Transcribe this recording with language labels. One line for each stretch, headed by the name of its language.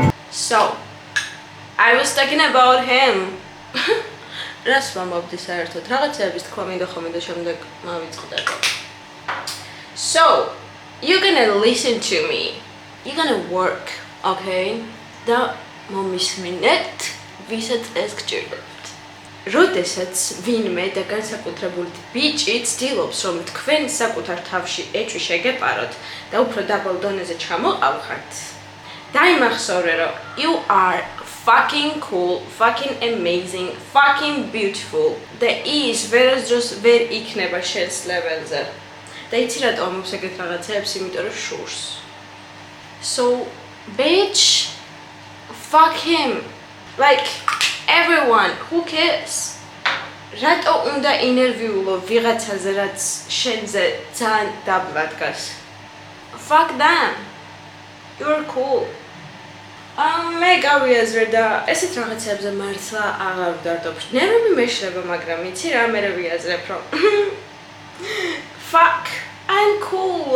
English: So, I was talking about him.
Georgian: რას ვამბობდი საერთოდ? რაღაცეების თქვა მინდა ხოლმე და შემდეგ მავიწყდა.
English: So, you're gonna listen to me. You're gonna work, okay?
Georgian: და მომისმინეთ, ვისაც ეს გჭირდებთ. როდესაც ვინმე და განსაკუთრებული ბიჭი ცდილობს, რომ თქვენ საკუთარ თავში ეჭვი შეგეპაროთ და უფრო დაბალ დონეზე ჩამოყავხართ, დაიმახსოვრე, რომ
English: you are fucking cool, fucking amazing, fucking beautiful.
Georgian: და ის ვერასდროს ვერ იქნება შენს level-ზე. და იცი რატო ამობს ეგეთ რაღაცებს, იმიტომ რომ შურს.
English: So, bitch, fuck him. Like, everyone, who cares?
Georgian: რატო უნდა ინერვიულო ვიღაცაზე, რაც შენზე ძალიან დაბლა დგას?
English: Fuck them. You're cool.
Georgian: მე გავიაზრე და ესეთ რაღაცებზე მართლა აღარ ვდარდობ. ნერვები მეშლება, მაგრამ იცი რა, მე ვიაზრებ, რომ
English: fuck, I'm cool.